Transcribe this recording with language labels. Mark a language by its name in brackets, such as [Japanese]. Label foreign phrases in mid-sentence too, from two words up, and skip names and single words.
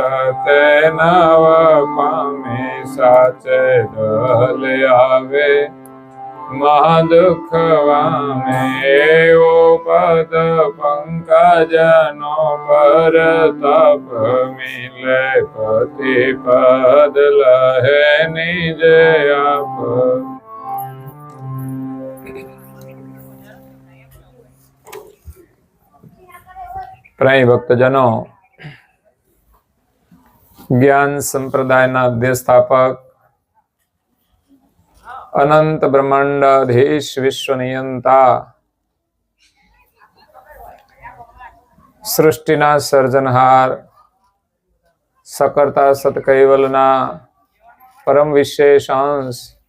[Gujarati] તે નવ પામે, સાચે દલ આવે મહાદુખ વામે। એવો પદ પંકજ નો પર તપ મિલે, પતિ પદ લહે નિજ આપ। પ્રાય ભક્તજનો, જ્ઞાન સંપ્રદાયના અધ્યસ્થાપક, અનંત બ્રહ્માંડાધીશ, વિશ્વ નિયંતા, સૃષ્ટિના સર્જનહાર, સકર્તા સતકૈવલના પરમ વિશેષ અંશ,